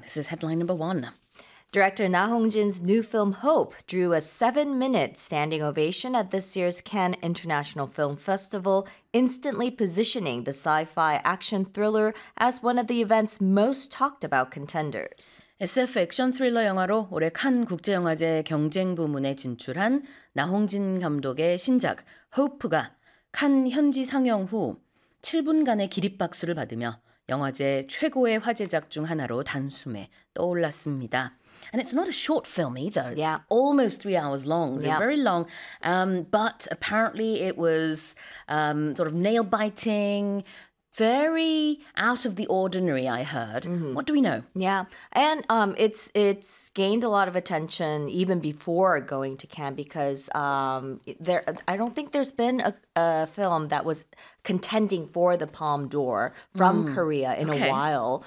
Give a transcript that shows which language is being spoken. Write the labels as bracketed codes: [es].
[en] This is headline number one. Director Na Hong-jin's new film Hope drew a 7-minute standing ovation at this year's Cannes International Film Festival, instantly positioning the sci-fi action thriller as one of the event's most talked about contenders. [ko] SF 액션 thriller 영화로 올해 칸 국제영화제 경쟁 부문에 진출한 나홍진 감독의 신작 Hope가 칸 현지 상영 후 7분간의 기립박수를 받으며 영화제 최고의 화제작 중 하나로 단숨에 떠올랐습니다. [en] And it's not a short film either. It's yeah. almost 3 hours long. So yeah. very long. But apparently it was sort of nail-biting, very out of the ordinary, I heard. Mm-hmm. What do we know? Yeah. And it's gained a lot of attention even before going to Cannes because I don't think there's been a film that was contending for the Palme d'Or from Korea in a while.